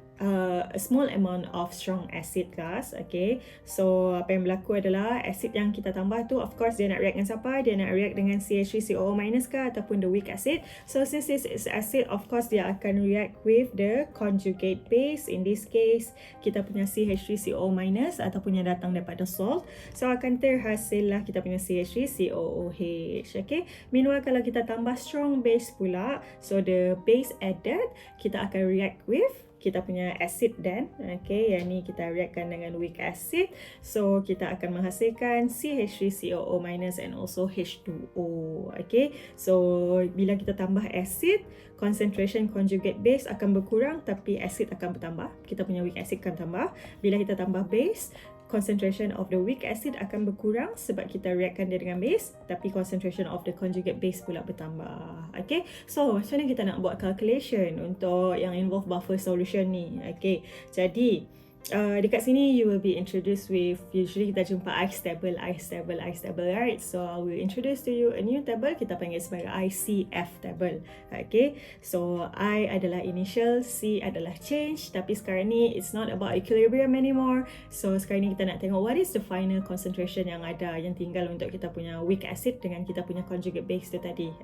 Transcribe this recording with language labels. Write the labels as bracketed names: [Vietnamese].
[English] a small amount of strong acid class. [Malay] Okay, so apa yang berlaku adalah acid yang kita tambah tu, of course dia nak react dengan siapa? Dia nak react dengan CH3COO- ke ataupun [English] the weak acid. [Malay] So since this is acid, [English] of course [Malay] dia akan react with the conjugate base. In this case, kita punya CH3COO- ataupun yang datang daripada salt. So akan terhasil lah kita punya CH3COOH. Okay, meanwhile kalau kita tambah strong base pula, so [English] the base added, [Malay] kita akan react with kita punya acid dan okay, yang ni kita reaktkan dengan weak acid, so kita akan menghasilkan CH3COO- and also H2O. Okay, so bila kita tambah acid, concentration conjugate base akan berkurang tapi acid akan bertambah, kita punya weak acid akan tambah. Bila kita tambah base, [English] concentration of the weak acid [Malay] akan berkurang sebab kita reaktkan dia dengan base, tapi concentration of the conjugate base pula bertambah. Okay, so macam mana kita nak buat calculation untuk yang involve buffer solution ni? Okay, jadi dekat sini [English] you will be introduced with, [Malay] usually kita jumpa ice table, right? [English] So I will introduce to you a new table, [Malay] kita panggil sebagai ICF table. Okay, so I adalah initial, C adalah change, tapi sekarang ni [English] it's not about equilibrium anymore. [Malay] So sekarang ni kita nak tengok [English] what is the final concentration [Malay] yang ada, yang tinggal untuk kita punya weak acid dengan kita punya conjugate base tu tadi.